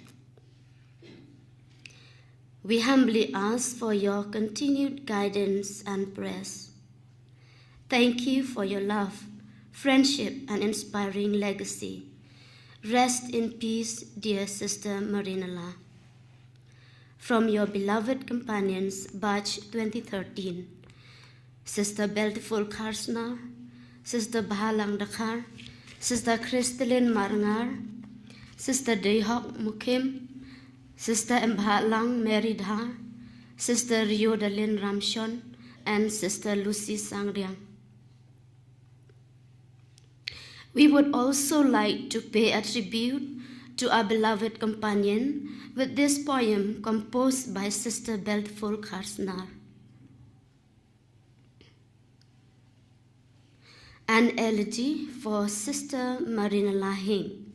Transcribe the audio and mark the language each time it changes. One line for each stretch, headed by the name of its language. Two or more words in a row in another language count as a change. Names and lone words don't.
English: We humbly ask for your continued guidance and prayers. Thank you for your love, friendship, and inspiring legacy. Rest in peace, dear Sister Marinella. From your beloved companions, batch 2013, Sister Beltiful Karsnar, Sister Bahalang Dakar, Sister Kristalin Marngar, Sister Dehok Mukim, Sister Mbhalang Mary Dhar, Sister Riodalin Ramshon, and Sister Lucy Sangriang. We would also like to pay a tribute to our beloved companion with this poem composed by Sister Beltiful Karsnar. An elegy for Sister Marinella Hing.